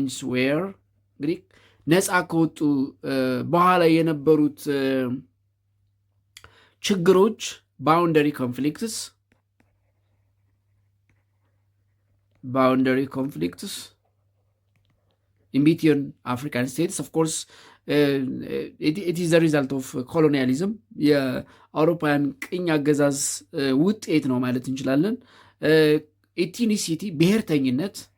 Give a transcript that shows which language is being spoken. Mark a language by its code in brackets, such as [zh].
[en] where [am] እንግዲህ ነፃ ከወጡ በኋላ የነበሩት ችግሮች [en] boundary conflicts in between African states. Of course, it is the result of colonialism. [am] የአውሮፓውያን ቅኝ አገዛዝ ውጤት ነው ማለት እንችላለን። ኤትኒሲቲ ብሔርተኝነት